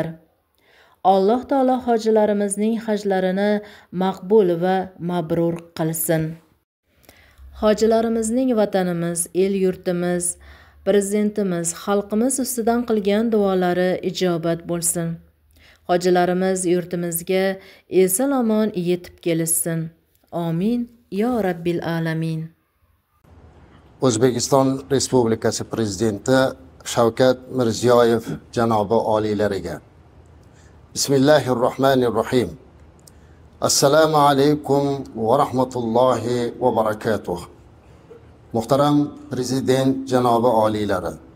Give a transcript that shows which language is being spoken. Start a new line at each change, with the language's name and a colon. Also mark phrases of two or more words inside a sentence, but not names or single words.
Uzbek: Alloh taolo hojilarimizning hajlarini maqbul va mabrur qilsin. Hojilarimizning vatanimiz, el yurtimiz, prezidentimiz, xalqimiz ustidan qilgan duolari ijobat bo'lsin. Hojilarimiz yurtimizga eson-omon yetib kelishsin.
Arabic: آمين يا رب العالمين.
Uzbek: O'zbekiston Respublikasi Prezidenti Shavkat Mirziyoyev janobi oliylariga.
Arabic: بسم الله الرحمن الرحيم السلام عليكم ورحمة الله وبركاته.
Uzbek: Muhtaram Prezident janobi oliylari.